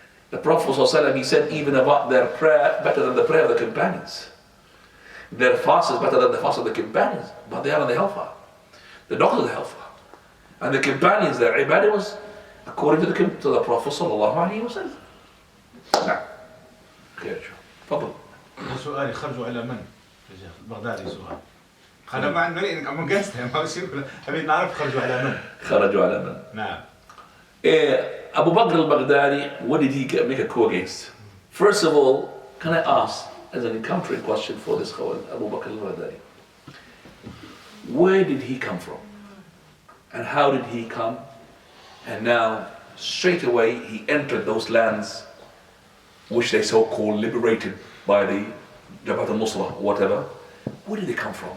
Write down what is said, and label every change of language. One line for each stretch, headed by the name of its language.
English: The Prophet ﷺ, he said even about their prayer, better than the prayer of the companions. Their fast is better than the fast of the companions, but they are in the hellfire. The dogs of the hellfire. And the companions, their ibadah was according to the Prophet ﷺ.
Arabic: نعم. خير شو. تفضل. سؤالي خرجوا على من؟ بغدادي سؤال. أنا ما عندي إنك عم قصدها ما بصير حبيت نعرف خرجوا على من؟ خرجوا على من؟ نعم.
English: Abu Bakr al-Baghdadi, what did he make a coup against? First of all, can I ask, as an encountering question for this Khawarij, Abu Bakr al-Baghdadi, where did he come from? And how did he come? And now, straight away, he entered those lands which they so-called liberated by the Jabhat al-Nusra or whatever. Where did they come from?